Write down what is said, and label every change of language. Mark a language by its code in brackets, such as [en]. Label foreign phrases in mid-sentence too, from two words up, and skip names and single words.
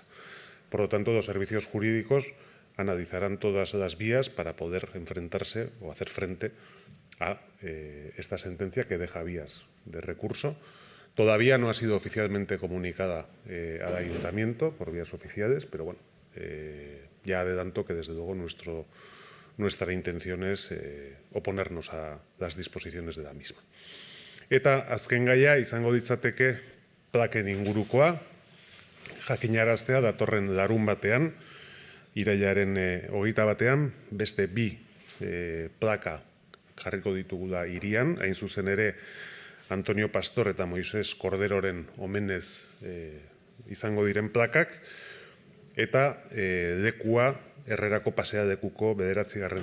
[es] Por lo tanto, los servicios jurídicos analizarán todas las vías para poder enfrentarse o hacer frente a esta sentencia que deja vías de recurso. Todavía no ha sido oficialmente comunicada al Ayuntamiento por vías oficiales, pero ya adelanto que desde luego nuestra intención es oponernos a las disposiciones de la misma. [eu] Eta azken gaia izango ditzateke plaken ingurukoa, jakinaraztea datorren larun batean, irailaren 21 beste 2 plaka jarriko ditugula hirian, hain zuzen ere Antonio Pastor eta Moises Korderoren omenez izango diren plakak, eta lekua Herrerako pasealekuko 9.